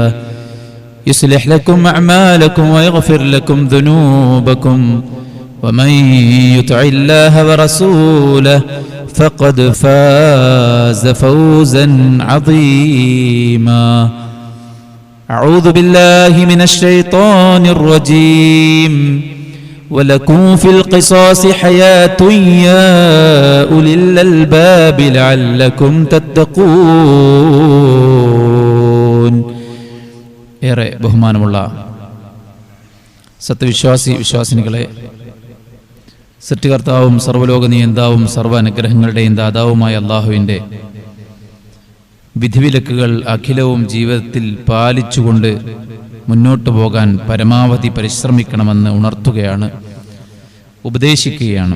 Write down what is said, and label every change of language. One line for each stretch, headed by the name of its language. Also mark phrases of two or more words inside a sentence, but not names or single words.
Arabic: يصلح لكم أعمالكم ويغفر لكم ذنوبكم ومن يطع الله ورسوله فقد فاز فوزا عظيما أعوذ بالله من الشيطان الرجيم ولكم في القصاص حياة يا أولي الألباب لعلكم
Malayalam: تتقون ഏറെ ബഹുമാനമുള്ള സത്യവിശ്വാസിനികളെ, സൃഷ്ടികർത്താവും സർവ്വലോക നിയന്താവും സർവ്വ അനുഗ്രഹങ്ങളുടെയും ദാതാവുമായ അല്ലാഹുവിൻ്റെ വിധിവിലക്കുകൾ അഖിലവും ജീവിതത്തിൽ പാലിച്ചുകൊണ്ട് മുന്നോട്ടു പോകാൻ പരമാവധി പരിശ്രമിക്കണമെന്ന് ഉണർത്തുകയാണ്, ഉപദേശിക്കുകയാണ്.